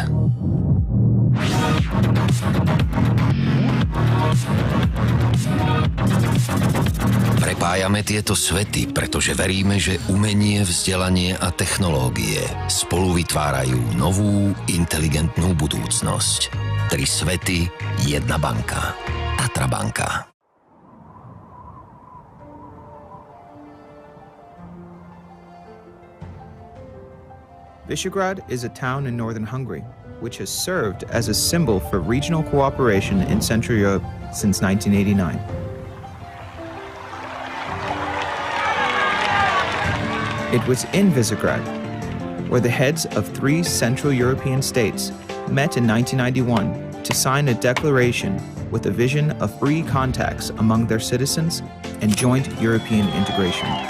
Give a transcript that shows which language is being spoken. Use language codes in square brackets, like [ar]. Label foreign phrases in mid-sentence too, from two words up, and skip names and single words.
[sk] Prepájame tieto svety, pretože veríme, že umenie, vzdelanie a technológie spolu vytvárajú novú, inteligentnú budúcnosť. 3 svety, 1 banka. Tatra banka. [en] Visegrad is a town in northern Hungary, which has served as a symbol for regional cooperation in Central Europe since 1989. It was in Visegrad where the heads of 3 Central European states met in 1991 to sign a declaration with a vision of free contacts among their citizens and joint European integration.